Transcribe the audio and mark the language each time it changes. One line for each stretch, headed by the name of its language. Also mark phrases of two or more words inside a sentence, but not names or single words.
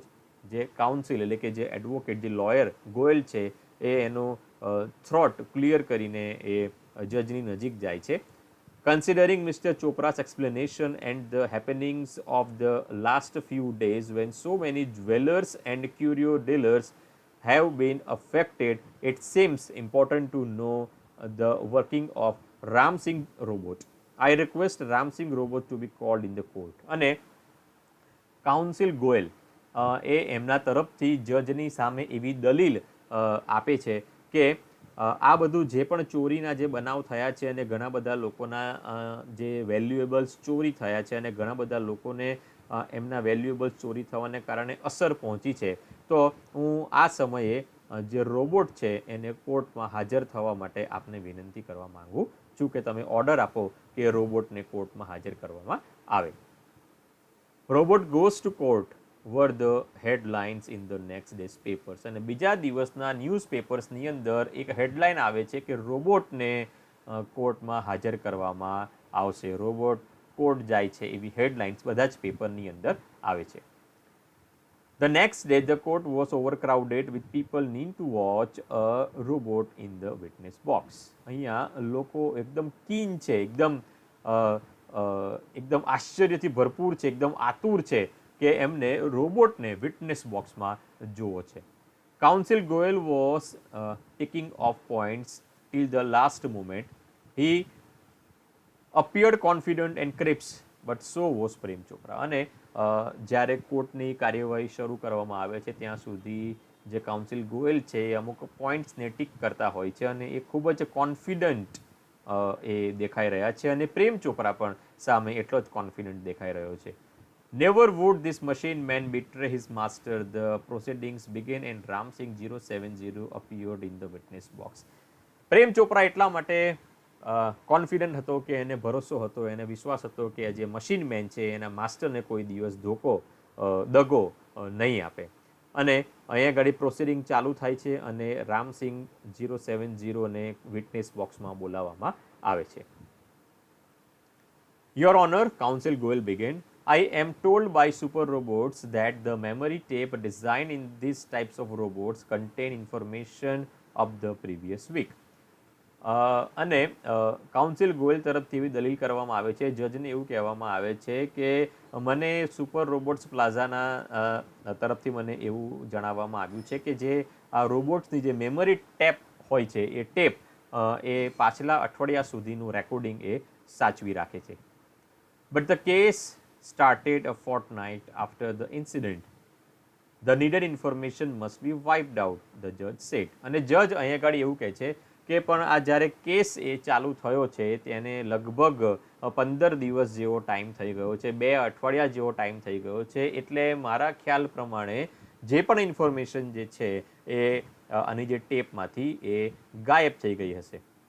Gujarati: જે કાઉન્સિલ એટલે કે જે એડવોકેટ, જે લોયર ગોયલ છે એ એનો
English: throat clear
Gujarati: કરીને એ જજની નજીક જાય છે.
English: Considering Mr. Chopra's explanation and the happenings of the last few days when so many jewelers and curio dealers have been affected, it seems important to know the working of Ramsingh robot. I request Ramsingh robot to be called in the court.
Gujarati: અને કાઉન્સિલ ગોયલ એ એમના તરફથી જજની સામે એવી દલીલ આપે છે કે આ બધું જે પણ ચોરીના જે બનાવ થયા છે અને ઘણા બધા લોકોના જે વેલ્યુએબલ્સ ચોરી થયા છે અને ઘણા બધા લોકોને એમના વેલ્યુએબલ્સ ચોરી થવાને કારણે અસર પહોંચી છે, તો હું આ સમયે જે રોબોટ છે એને કોર્ટમાં હાજર થવા માટે આપને વિનંતી કરવા માંગુ છું કે તમે ઓર્ડર આપો કે રોબોટને કોર્ટમાં હાજર કરવામાં આવે.
English: robot goes to court were the headlines in the next day's papers.
Gujarati: અને બીજા દિવસના ન્યૂઝ પેપર્સની અંદર એક હેડલાઇન આવે છે કે રોબોટને કોર્ટમાં હાજર કરવામાં આવશે. રોબોટ કોર્ટ જાય છે એવી હેડલાઇન્સ બધા જ પેપરની અંદર આવે છે.
English: The next day the court was overcrowded with people needing to watch a robot in the witness box.
Gujarati: અહીંયા લોકો એકદમ કીન છે, એકદમ આશ્ચર્યથી ભરપૂર છે, એકદમ આતુર છે કે એમને રોબોટને
English: witness box
Gujarati: જોવો છે.
English: counsel Goel was ticking off points till the last moment. He appeared confident and crisp, but so was પ્રેમ ચોપરા.
Gujarati: અને જ્યારે કોર્ટની કાર્યવાહી શરૂ કરવામાં આવે છે ત્યાં સુધી જે કાઉન્સિલ ગોયલ છે એ અમુક પોઈન્ટ્સને ટીક કરતા હોય છે અને એ ખૂબ જ કોન્ફિડન્ટ એ દેખાઈ રહ્યા છે અને પ્રેમ ચોપરા પણ સામે એટલો જ કોન્ફિડન્ટ દેખાઈ રહ્યો છે.
English: Never would this machine man betray his master. The proceedings began and Ram Singh 070 appeared in the witness box.
Gujarati: પ્રેમ ચોપરા એટલા માટે કોન્ફિડન્ટ હતો કે એને ભરોસો હતો, એને વિશ્વાસ હતો કે જે
English: machine man
Gujarati: છે એના માસ્ટરને કોઈ દિવસ દગો નહીં આપે. અને અહીંયા ઘડી પ્રોસિડિંગ ચાલુ થાય છે અને રામસિંહ 070ને
English: witness box
Gujarati: બોલાવવામાં આવે છે.
English: Your Honor, Counsel Goel began. I am told by super robots that the memory tape designed in these types of robots contain information of the previous week.
Gujarati: અને કાઉન્સિલ ગોયલ તરફથી એવી દલીલ કરવામાં આવે છે, જજને એવું કહેવામાં આવે છે કે મને
English: super robots plaza
Gujarati: તરફથી મને એવું જણાવવામાં આવ્યું છે કે જે આ રોબોટ્સની જે
English: memory tape
Gujarati: હોય છે એ ટેપ એ પાછલા અઠવાડિયા સુધીનું રેકોર્ડિંગ એ સાચવી રાખે છે.
English: but the case started a fortnight after the incident. The needed information must be wiped out, the judge said.
Gujarati: અને જજ અહીંયા આગળ એવું કહે છે કે પણ આ જ્યારે કેસ એ ચાલુ થયો છે તેને લગભગ 15 દિવસ જેવો ટાઈમ થઈ ગયો છે, 2 અઠવાડિયા જેવો ટાઈમ થઈ ગયો છે, એટલે મારા ખ્યાલ પ્રમાણે જે પણ ઇન્ફોર્મેશન જે છે એ આની જે ટેપમાંથી એ ગાયબ થઈ ગઈ હશે.